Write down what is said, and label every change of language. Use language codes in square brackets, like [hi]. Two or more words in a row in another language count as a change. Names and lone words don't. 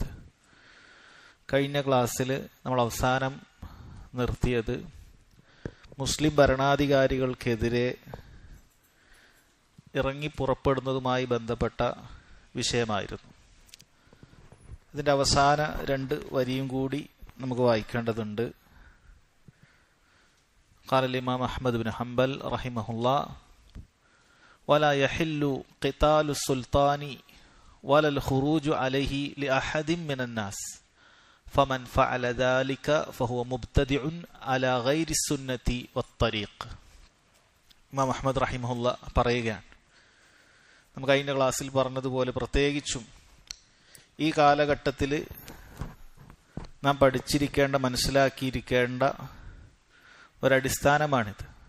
[ml] കഴിഞ്ഞ ക്ലാസ്സിൽ നമ്മൾ അവസാനം നിർത്തിയത് മുസ്ലിം ഭരണാധികാരികൾക്കെതിരെ ഇറങ്ങി പുറപ്പെടുന്നതുമായി ബന്ധപ്പെട്ട വിഷയമായിരുന്നു. ഇതിൻ്റെ അവസാന രണ്ട് വരിയും കൂടി നമുക്ക് വായിക്കേണ്ടതുണ്ട്. [ar] قال الإمام أحمد بن حنبل رحمه الله ولا يحل قتال السلطان ولا الخروج عليه لأحد من الناس فمن فعل ذلك فهو مبتدع على غير السنة والطريق. [ml] ഇമാം അഹ്മദ് റഹിമഹുല്ല പറയുകയാണ്, നമുക്ക് കഴിഞ്ഞ ക്ലാസ്സിൽ പറഞ്ഞതുപോലെ പ്രത്യേകിച്ചും ഈ കാലഘട്ടത്തിൽ നാം പഠിച്ചിരിക്കേണ്ട, മനസ്സിലാക്കിയിരിക്കേണ്ട ഒരടിസ്ഥാനമാണിത്.